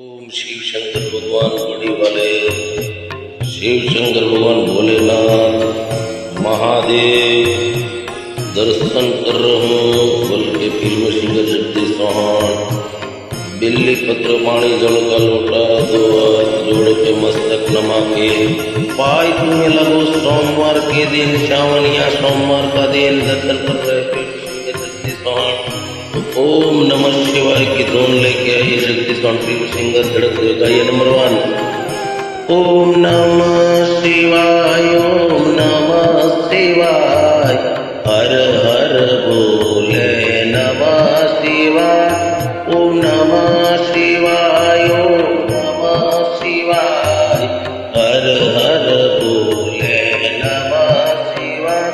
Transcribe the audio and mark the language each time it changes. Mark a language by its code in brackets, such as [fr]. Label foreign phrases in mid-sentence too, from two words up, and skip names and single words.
[hi] शिव शंकर भगवान बड़ी वाले, शिव शंकर भगवान भोलेनाथ महादेव दर्शन कर रहा हूँ। बोल के फिल्म सिंगर जगदीश चौहान, बिल्ली पत्र पानी जल का लोटा दो हाथ जोड़ के मस्तक नमा के पाई तुम्हें लगो सोमवार के दिन श्रावण या सोमवार का दिन दर्शन कर रहे फिल्म सिंगर जगदीश चौहान। [sa] ओम नमः शिवाय [hi] की धुन लेके आइए जगदीश चौहान फिल्म सिंगर धड़क गाइए नंबर 1। [sa] ओम नमः शिवाय, ओम नमः शिवाय, [hi] हर हर बोले [sa] नमः शिवाय। ओम नमः शिवाय, ओम नमः शिवाय, [hi] हर हर बोले [sa] नमः शिवाय।